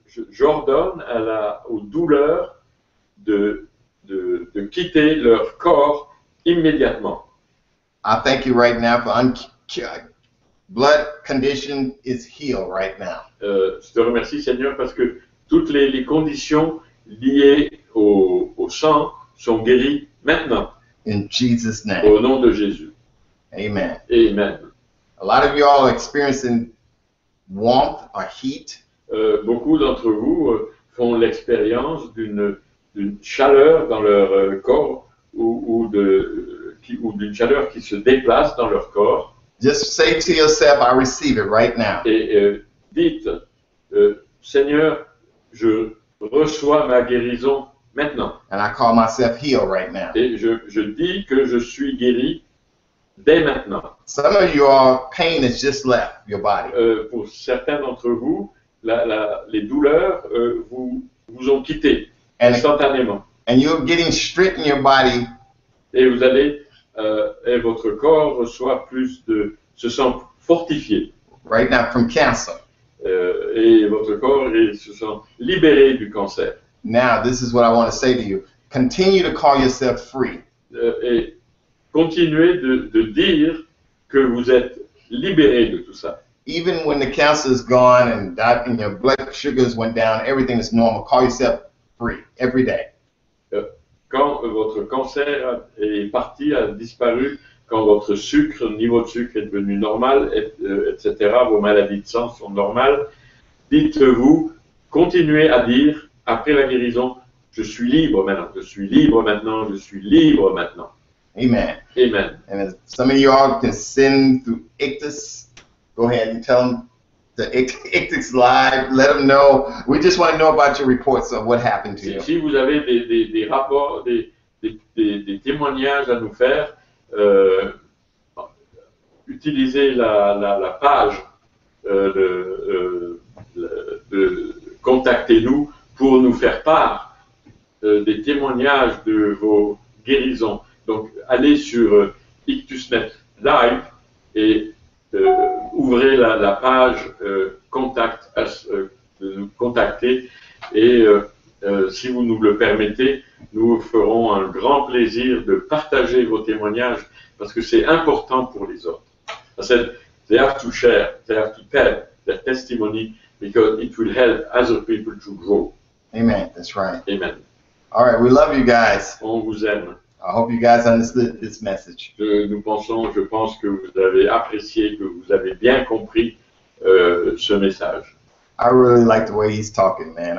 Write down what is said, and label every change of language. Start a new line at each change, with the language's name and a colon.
French: J'ordonne aux douleurs de quitter leur corps immédiatement.
English: I thank you right now for blood condition is healed right now.
French: Je te remercie, Seigneur, parce que toutes les conditions liées au sang sont guéries maintenant.
English: In Jesus' name.
French: Au nom de Jésus.
English: Amen.
French: Amen.
English: A lot of you all are experiencing warmth or heat.
French: Beaucoup d'entre vous font l'expérience d'une chaleur dans leur corps ou d'une chaleur qui se déplace dans leur corps.
English: Just say to yourself, I receive it right now.
French: Et dites, Seigneur, je reçois ma guérison maintenant.
English: And I call myself healed right now.
French: Et je dis que je suis guéri dès maintenant.
English: Some of you all, pain has just left your body.
French: Pour certains d'entre vous, les douleurs vous ont quitté instantanément.
English: And you're getting straight in your body.
French: Et vous allez, et votre corps reçoit se sent fortifié.
English: Right now from cancer.
French: Et votre corps se sent libéré du cancer.
English: Now, this is what I want to say to you. Continue to call yourself free.
French: Et continuez de dire que vous êtes libéré de tout ça.
English: Even when the cancer is gone and your blood sugars went down, everything is normal. Call yourself free every day.
French: Quand votre cancer est parti, a disparu, quand votre niveau de sucre est devenu normal, etc., vos maladies de sang sont normales, dites-vous, continuez à dire, après la guérison, je suis libre maintenant, je suis libre maintenant, je suis libre maintenant.
English: Amen.
French: Amen.
English: And some of you all can send through Ictus. Go ahead and tell them the Ictus Live. Let them know. We just want to know about your reports of what happened to you.
French: Si vous avez des rapports, des témoignages à nous faire, utilisez la page de Contactez-nous pour nous faire part des témoignages de vos guérisons. Donc, allez sur IctusNet Live et ouvrez la page Contact, de nous contacter et si vous nous le permettez, nous ferons un grand plaisir de partager vos témoignages parce que c'est important pour les autres.
English: I said they have to share, they have to tell their testimony because it will help other people to grow. Amen. That's right. Amen. All right. We love you guys.
French: On vous aime.
English: I hope you guys understood this message.
French: Je pense que vous avez apprécié, que vous avez bien compris ce message.
English: I really like the way he's talking, man.